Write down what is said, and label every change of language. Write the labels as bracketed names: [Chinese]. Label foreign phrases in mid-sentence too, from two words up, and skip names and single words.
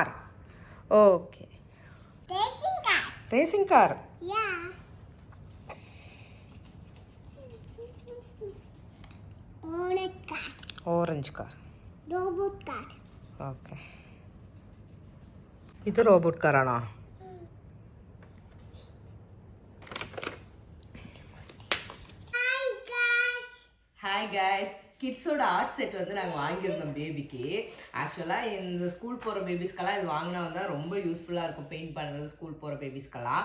[English] Okay. Racing car. Orange car. [Malayalam] ഓക്കെ. ഇത് റോബോട്ട് കാറാണോ? [English] hi guys, [Tamil] கிட்ஸோட [English] art set [Tamil] வந்து நாங்கள் வாங்கியிருந்தோம் பேபிக்கு. ஆக்சுவலாக இந்த ஸ்கூல் போகிற பேபிஸ்க்கெல்லாம் இது வாங்கினா வந்து ரொம்ப யூஸ்ஃபுல்லாக இருக்கும், பெயிண்ட் பண்ணுறது ஸ்கூல் போகிற பேபிஸ்க்கெல்லாம்.